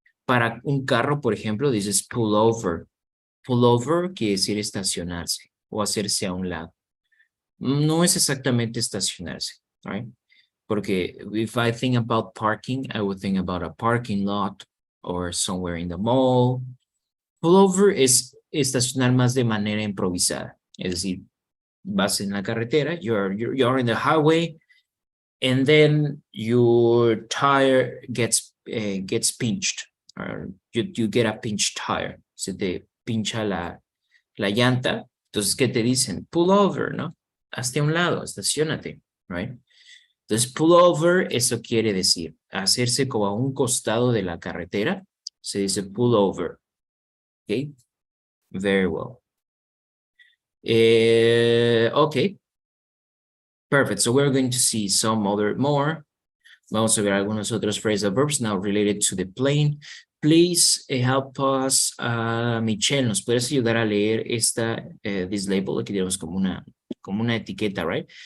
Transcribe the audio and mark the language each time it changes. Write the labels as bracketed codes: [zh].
[es] Para un carro, por ejemplo, dices pull over. Pull over quiere decir estacionarse o hacerse a un lado. No es exactamente estacionarse, [en] right? [es] Porque [en] if I think about parking, I would think about a parking lot or somewhere in the mall. [es] Pullover es estacionar más de manera improvisada. Es decir, vas en la carretera, [en] you're in the highway, and then your tire gets pinched, or you get a pinched tire. [es] Se te pincha la llanta. Entonces, ¿qué te dicen? Pull over, ¿no? Hazte a un lado, estacionate, [en] right? [es] Entonces, pull over, eso quiere decir hacerse como a un costado de la carretera. Se dice pull over. [en] Okay, very well. Okay, perfect. So we're going to see some more. [es] Vamos a ver algunos otros phrasal verbs [en] now related to the plane. Please help us, [es] Michelle, ¿nos puedes ayudar a leer [en] this label? [es] Aquí tenemos como una etiqueta, [en] right?